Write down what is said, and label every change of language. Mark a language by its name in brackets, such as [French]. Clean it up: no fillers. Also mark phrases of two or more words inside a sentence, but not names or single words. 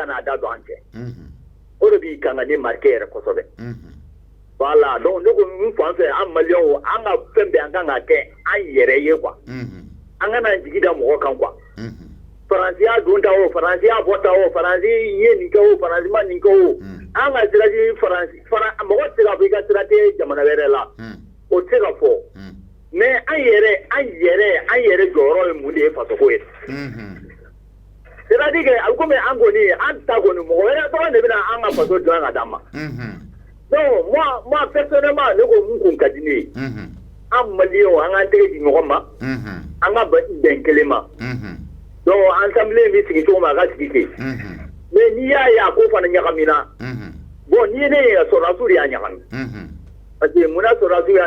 [Bambara] n'a da don an cɛ o de b'i kan ka ne marqué yɛrɛ kosɛbɛ [French] voilà donc [Bambara] ne ko min fan fɛ an Maliyɛnw an ka fɛn bɛɛ an kan ka kɛ an yɛrɛ ye quoi an kana jigi da mɔgɔ kan quoi Faransi y'a don ta o Faransi y'a bɔ ta o Faransi ye nin kɛ o Faransi ma nin kɛ o an ka siraji Faransi mɔgɔ tɛ se ka fɔ i ka sira tɛ jamana wɛrɛ la o tɛ se ka fɔ mais an yɛrɛ jɔyɔrɔ ye mun de ye faso ko ye [French] c'est-à-dire que [Bambara] komi an kɔni an ta kɔni mɔgɔ wɛrɛ dɔrɔn de bɛna an ka faso dilan ka d'an ma [French] donc moi personnellement [Bambara] ne ko mun kun ka di ne ye an Maliyɛnw an k'an tɛgɛ di ɲɔgɔn ma an ka bɛn kelen ma [French] donc assemblée [Bambara] bɛ sigi cogo min a ka sigi ten mais n'i y'a ye a ko fana ɲagamina bon n'i ye ne ye sɔrɔdasiw de y'a ɲagami [French] parce que [Bambara] munna sɔrɔdasiw y'a